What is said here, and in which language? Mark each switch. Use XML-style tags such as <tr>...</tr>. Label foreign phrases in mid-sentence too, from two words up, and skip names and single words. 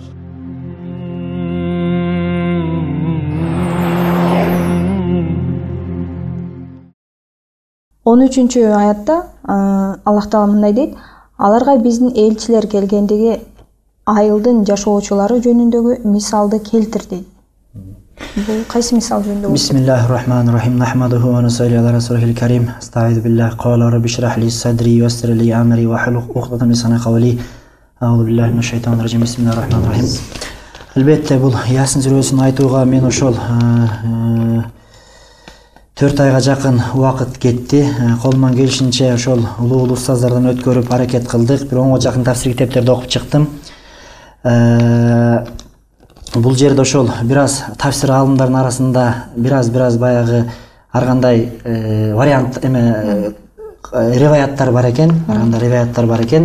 <ky>13-чү аятта Аллах Таала мындай дейт: "Аларга биздин элчилер келгендеги айылдын жашоочулары жөнүндөгү мисалды келтир" дейт. Бул кайсы мисал жөнүндө?</ky> <ar>بسم الله الرحمن الرحيم نحمده ونصلي على رسوله الكريم. أستغفر بالله قال رب اشرح لي صدري ويسر لي أمري واحلل عقدة من لساني قولي. أعوذ بالله من الشيطان الرجيم بسم الله الرحمن الرحيم.</ar> <ky>Албетте бул Ясин сүрөсүн айтууга мен ошол 4 айга жакын убакыт кетти. Колуман келишинче ошол улуу устаздардан өткөрүп аракет кылдык. Бир 10га жакын тафсир китептерди окуп чыктым. Бул жерде ошол бир аз тафсир алымдардын арасында бир аз баягы ар кандай вариант риваяттар бар экен, аранда риваяттар бар экен.</ky>